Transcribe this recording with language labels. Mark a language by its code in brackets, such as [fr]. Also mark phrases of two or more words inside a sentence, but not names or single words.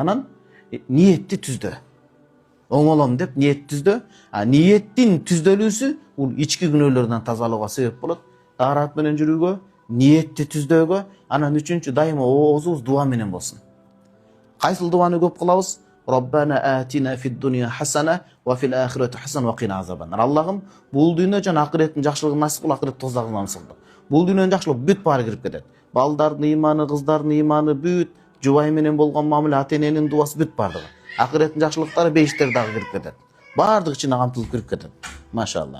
[ky] Анан ниетти түздө. Оңолом деп ниет түздө. Ниеттин түздөлүүсү бул ички күнөөлөрдөн тазалууга себеп болот. Таарат менен жүрүүгө, ниетти түздөөгө, анан үчүнчү дайыма оозубуз дуа менен болсун. Кайсыл дуаны көп кылабыз? [ar] ربنا آتنا في الدنيا حسنة وفي الآخرة حسنة وقنا عذابا. [ky] Аллахым, бул дүйнө жана акыреттин жакшылыгын насип кыл, акырет тозагынан сылды. Бул дүйнөнүн жакшылыгы бүт баары кирип кетет. Балдардын ыйманы, кыздардын ыйманы бүт, жубай менен болгон мамиле, ата-эненин дуасы бүт бардыгы. Акыреттин жакшылыктары бейиштер дагы кирип кетет. Баардыгы ичине камтылып кирип кетет. Машалла.